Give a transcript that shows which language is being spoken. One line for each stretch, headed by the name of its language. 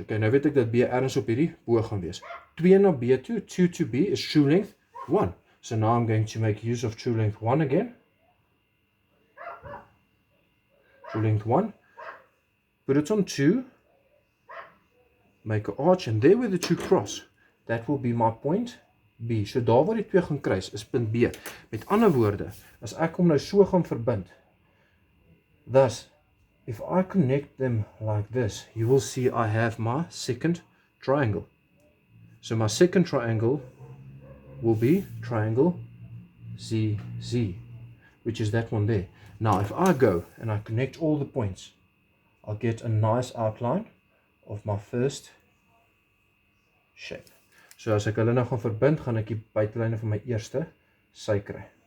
Afrikaans: Okay, nou weet ek dat B ergens op hierdie boog gaan wees. 2 na B toe,
English: 2 to B is true length 1. So now I'm going to make use of true length 1 again. True length 1. Put it on 2. Make an arch, and there where the two cross, that will be my point B.
Afrikaans: So daar waar die twee gaan kruis is punt B. Met ander woorde, as ek hom nou so gaan verbind,
English: thus, if I connect them like this, you will see I have my second triangle. So my second triangle will be triangle ZZ, which is that one there. Now if I go and I connect all the points, I'll get a nice outline of my first shape.
Afrikaans: So as ek hulle nou gaan verbind, gaan ek die buitelyne van my eerste sy kry.